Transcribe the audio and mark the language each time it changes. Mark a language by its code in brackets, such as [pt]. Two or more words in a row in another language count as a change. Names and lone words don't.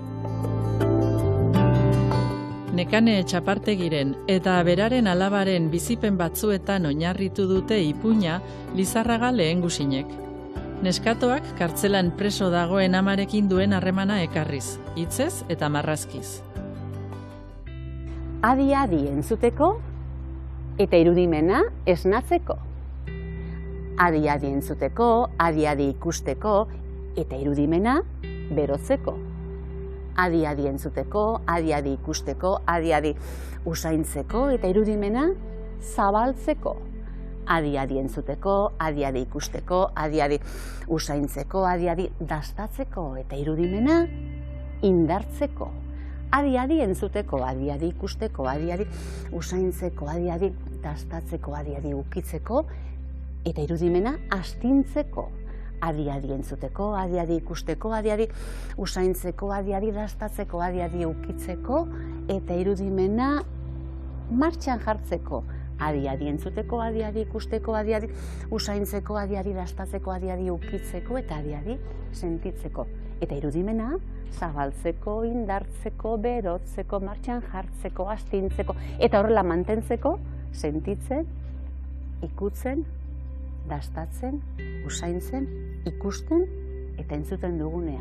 [eu] Nekane Txapartegiren eta beraren alabaren bizipen batzuetan oinarritu dute ipuina Lizarraga Lehengusinek. Neskatoak kartzelan preso dagoen amarekin duen harremana ekarriz, hitzez eta marrazkiz. Adi-adi entzuteko eta irudimena esnatzeko. Adi-adi entzuteko, adi-adi ikusteko eta irudimena berotzeko. Adi-adi entzuteko, adi-adi ikusteko, adi-adi usaintzeko eta irudimena zabaltzeko. Adi-adi entzuteko, adi-adi ikusteko, adi-adi usaintzeko, adi-adi dastatzeko eta irudimena indartzeko. Adi-adi entzuteko, adi-adi ikusteko, adi-adi usaintzeko, adi-adi dastatzeko, adi-adi ukitzeko eta irudimena astintzeko. Adi-adi entzuteko, adi-adi ikusteko, adi-adi usaintzeko, adi-adi dastatzeko, adi-adi ukitzeko eta irudimena martxan jartzeko. Adi-adi entzuteko, adi-adi ikusteko, adi-adi usaintzeko, adi-adi dastatzeko, adi-adi ukitzeko eta adi-adi sentitzeko. Eta irudimena zabaltzeko, indartzeko, berotzeko, martxan jartzeko, astintzeko eta horrela mantentzeko, sentitzen, ikutzen, dastatzen, usaintzen, ikusten eta entzuten dugunean.